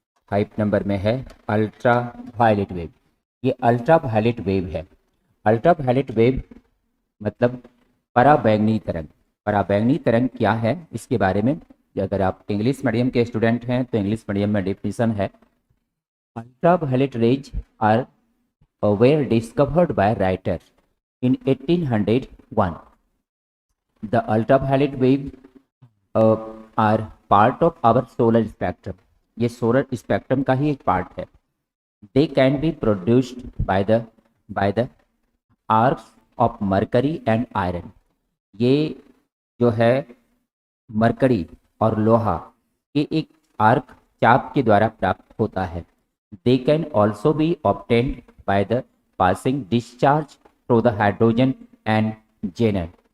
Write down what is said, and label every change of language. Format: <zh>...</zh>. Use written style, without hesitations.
<hi>5 number में है ultra violet wave. ये अल्ट्रा वायलेट वेव है। अल्ट्रा वायलेट वेव मतलब पराबैंगनी तरंग। पराबैंगनी तरंग क्या है इसके बारे में, अगर आप इंग्लिश मीडियम के स्टूडेंट हैं तो इंग्लिश मीडियम में डिफिनीशन है।</hi> <en>Ultraviolet rays are were discovered by writer in 1801. The ultraviolet wave uh, are part of our solar spectrum.</en> <hi>ये सोलर स्पेक्ट्रम का ही एक पार्ट है।</hi> <en>They can be produced by the arcs of mercury and iron.</en> <hi>ये जो है mercury और लोहा के एक आर्क चाप के द्वारा प्राप्त होता है।</hi> <en>They can also be obtained by the passing discharge through the hydrogen and xenon.</en>